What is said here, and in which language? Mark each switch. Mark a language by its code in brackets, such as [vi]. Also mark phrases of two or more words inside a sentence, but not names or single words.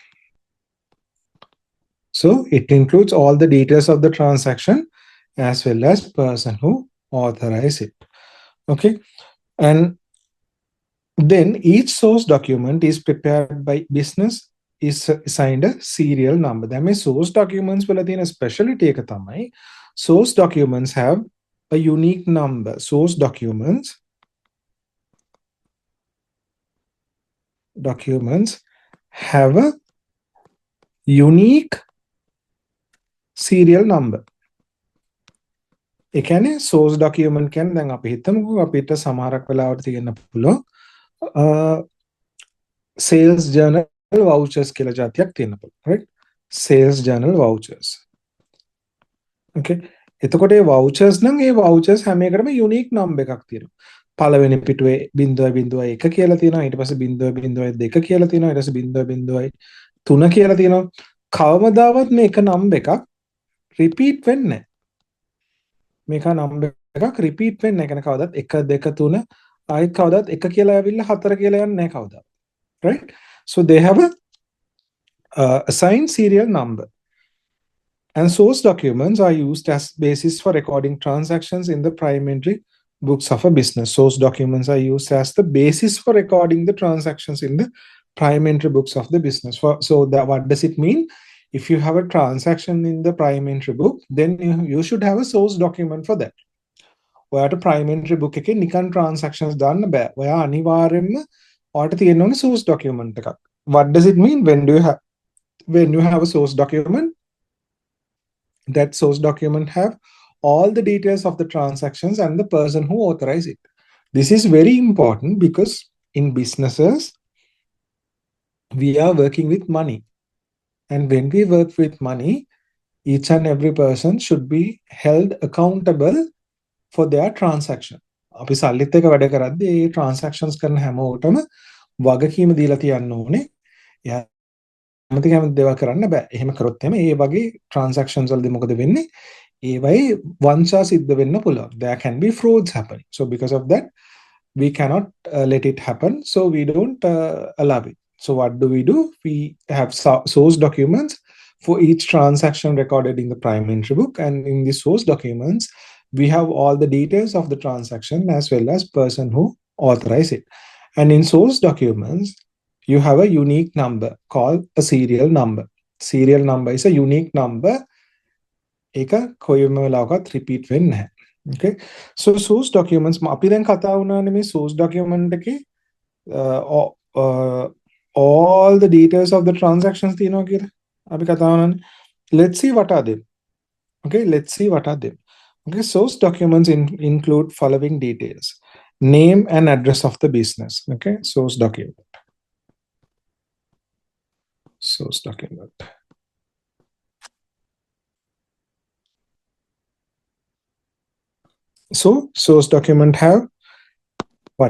[en] So it includes all the details of the transaction as well as person who authorize it. Okay. And then each source document is prepared by business is assigned a serial number. That means source documents will have a specialty [si] එක තමයි. [en] Source documents have a unique number. Source documents have a unique serial number. [si] ඒ කියන්නේ source document කියන්නේ දැන් අපි හිතමුකෝ අපිට සමහරක් වෙලාවට තියෙන්න පුළුවන් [en] sales journal vouchers [si] කියලා જાතියක් තියෙන්න පුළුවන්, [en] right? Sales journal vouchers. [si] Okay. එතකොට ඒ vouchers නම් ඒ vouchers හැම එකටම [en] unique number [si] එකක් තියෙනවා. පළවෙනි පිටුවේ 0.01 කියලා තියෙනවා. ඊට පස්සේ 0.02 කියලා තියෙනවා. ඊට පස්සේ 0.03 කියලා තියෙනවා. කවමදාවත් මේක number එකක් repeat වෙන්නේ නැහැ. මේක number එකක් repeat වෙන්නේ නැහැ. කවදාවත් 1 2 3 ආයෙත් කවදාවත් 1 කියලා ඇවිල්ලා 4 කියලා යන්නේ නැහැ කවදාවත්. [en] Right? So they have a assigned serial number. And source documents are used as basis for recording transactions in the prime entry books of a business. Source documents are used as the basis for recording the transactions in the prime entry books of the business. So that, what does it mean? If you have a transaction in the prime entry book, then you should have a source document for that. [si] ඔයාට [en] prime entry book [si] එකේ නිකන් transactions දාන්න බෑ. ඔයා අනිවාර්යෙන්ම ඔයාට තියෙන්න ඕනේ source document එකක්. [en] What does it mean when you have a source document? That source document have all the details of the transactions and the person who authorized it. This is very important because in businesses, we are working with money. And when we work with money, each and every person should be held accountable for their transaction. [si] අපි සල්ලිත් එක වැඩ කරද්දී ඒ transactions කරන හැමෝටම වගකීම දීලා තියන්න ඕනේ. කැමති දේවල් කරන්න බෑ. එහෙම කරොත් එමේ ඒ වගේ transactions වලදී මොකද වෙන්නේ? ඒවයි වංචා සිද්ධ වෙන්න පුළුවන්. [en] There can be frauds happening. So because of that, we cannot let it happen. So we don't allow it. So what do? We have source documents for each transaction recorded in the prime entry book. And in the source documents, we have all the details of the transaction as well as person who authorized it. And in source documents, you have a unique number called a serial number. Serial number is a unique number. [si] ඒක කොයිම වෙලාවකත් repeat වෙන්නේ නැහැ. [en] Okay. So source documents [si] අපි දැන් කතා වුණානේ මේ [en] source document එකේ all the details of the transactions [si] තියෙනවා කියලා. අපි කතා වුණානේ. [en] Let's see what are them. Okay, let's see what are them. Okay, source documents include following details. name and address of the business. Okay, source document. Source document. So source document have what?